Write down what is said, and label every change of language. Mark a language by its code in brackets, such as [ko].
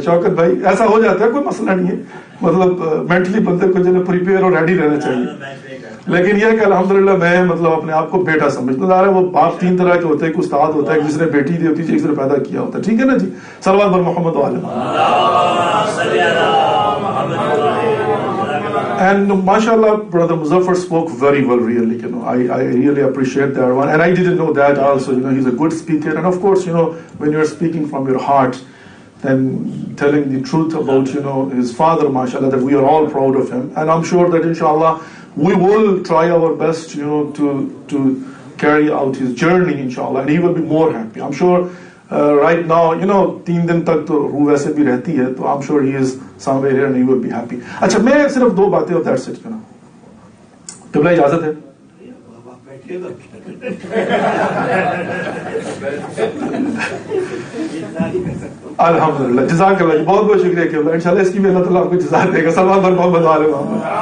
[hi] शौकत भाई ऐसा हो जाता है, कोई मसला नहीं है, मतलब मेंटली बंदे को जो प्रिपेयर और रेडी रहना चाहिए. लेकिन यह कि अल्हम्दुलिल्लाह मैं मतलब अपने आप को बेटा समझता है. वो बाप 3 तरह के होते हैं, एक उस्ताद होता है, जिसने बेटी दी होती है, जिसने पैदा किया होता है, ठीक है ना जी. [ar] सल्लल्लाहु अलैहि मोहम्मद [en] And mashallah, Brother Muzaffar spoke very well, really. I really appreciate that one. And I didn't know that also. He's a good speaker. And of course, when you're speaking from your heart, then telling the truth about, his father, mashallah, that we are all proud of him. And I'm sure that inshallah, we will try our best, to carry out his journey, inshallah. And he will be more happy. I'm sure right now, [hi] 3 दिन तक तो रूह वैसे भी रहती है, तो [en] I'm sure he is somewhere here and he will be happy. [hi] अच्छा, मैं सिर्फ 2 बातें और [en] that's it. [hi] किबला इजाजत है? अल्हम्दुलिल्लाह, जज़ाकल्लाह, बहुत बहुत शुक्रिया किबला. इंशाल्लाह इसकी भी अल्लाह ताला आपको जज़ा देगा. [ar] सल्लल्लाहु अलैहि मोहम्मद.